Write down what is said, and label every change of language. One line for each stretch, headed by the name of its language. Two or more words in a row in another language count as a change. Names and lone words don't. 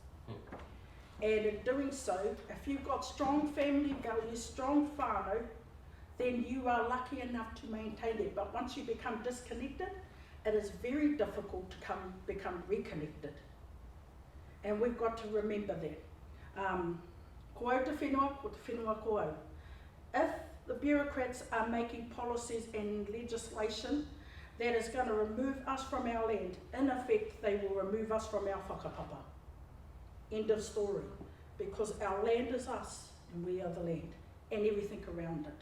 English: And in doing so, if you've got strong family values, strong whānau, then you are lucky enough to maintain it. But once you become disconnected, it is very difficult to become reconnected. And we've got to remember that.
Māori: Ko au te whenua, ko te whenua ko au.
English: If the bureaucrats are making policies and legislation that is going to remove us from our land, in effect, they will remove us from our whakapapa. End of story. Because our land is us, and we are the land, and everything around it.